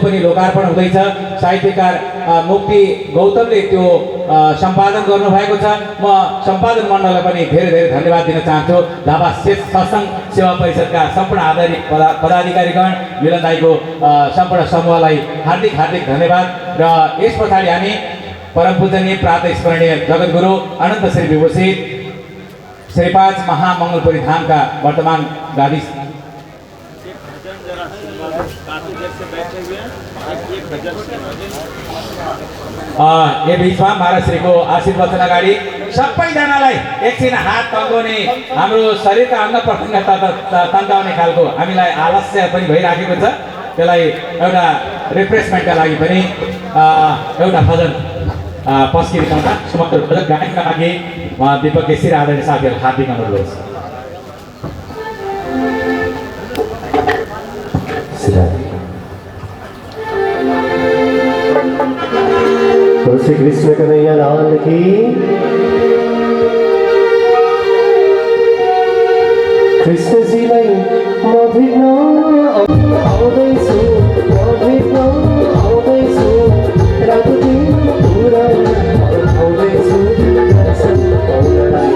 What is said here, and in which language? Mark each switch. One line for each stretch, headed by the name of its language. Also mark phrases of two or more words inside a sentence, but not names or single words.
Nepali: त्यसको पनि लोकार्पण हुँदैछ। साहित्यकार मुक्ति गौतमले त्यो सम्पादन गर्नुभएको छ। म सम्पादन मण्डललाई पनि धेरै धेरै धन्यवाद दिन चाहन्छु। झापा सत्सङ्ग सेवा परिषदका सम्पूर्ण आधारित पदाधिकारीगण, मिलन दाईको सम्पूर्ण समूहलाई हार्दिक हार्दिक धन्यवाद। र यस पछाडि हामी परम पूजनीय प्रात स्मरणीय जगद्गुरु अनन्त श्री विभूषित श्री 5 महामङ्गलपुरी धामका वर्तमान गादी यो बिचमा महाराजश्रीको आशीर्वाद वचन अगाडि सबैजनालाई एकछिन हात तन्काउने, हाम्रो शरीरका अङ्ग प्रत्यङ्ग तन्काउने खालको हामीलाई आलस्य पनि भइराखेको छ। त्यसलाई एउटा रिफ्रेसमेन्टका लागि पनि एउटा भजन पस्किरिकाउँदा समग्र भजन गायनका लागि दीपक केसी र आदरणीय साथीहरू हार्दिक अनुरोध छ।
Hindi: श्री कृष्ण कन्हैया लाल की।
Nepali: कृष्णजीलाई म भेट्न आउँदैछु, म भेट्न आउँदैछु, रातो दिन पुरा आउँदैछु दर्शन पाउनलाई।